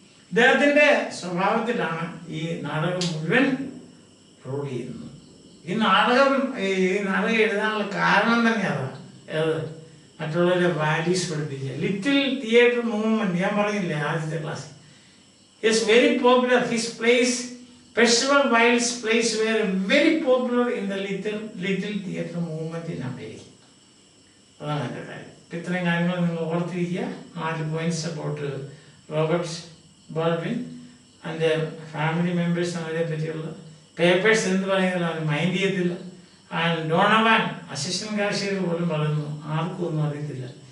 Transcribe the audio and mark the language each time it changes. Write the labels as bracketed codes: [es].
[ml] ഇദ്ദേഹത്തിൻ്റെ സ്വഭാവത്തിലാണ് ഈ നാടകം മുഴുവൻ റോൾ ചെയ്യുന്നത്. ഈ നാടകം എഴുതാനുള്ള കാരണം തന്നെ അതാണ്. ഏത് മറ്റുള്ളവരെ വാല്യൂസ് പഠിപ്പിക്കുക. ലിറ്റിൽ തിയേറ്റർ മൂവ്മെന്റ് ഞാൻ പറഞ്ഞില്ലേ ആദ്യത്തെ class. [en] Is very popular. His plays Percival Wilde's plays were very popular in the little theatre movement in America. [ml] അതാണ് എൻ്റെ കാര്യം. ഇത്രയും കാര്യങ്ങൾ നിങ്ങൾ ഓർത്തിരിക്കുക. 4 പോയിന്റ്സ് അബൌട്ട് റോബർട്ട് ബാൾവിൻ അതിൻ്റെ ഫാമിലി മെമ്പേഴ്സ് അവരെ പറ്റിയുള്ള പേപ്പേഴ്സ് എന്ത് പറയുന്നതാണ് മൈൻഡ് ചെയ്യത്തില്ല. ആൻഡ് ഡോണവാൻ അസിസ്റ്റന്റ് കാഷ്യർ പോലും പറയുന്നു ആർക്കും ഒന്നും അറിയത്തില്ല.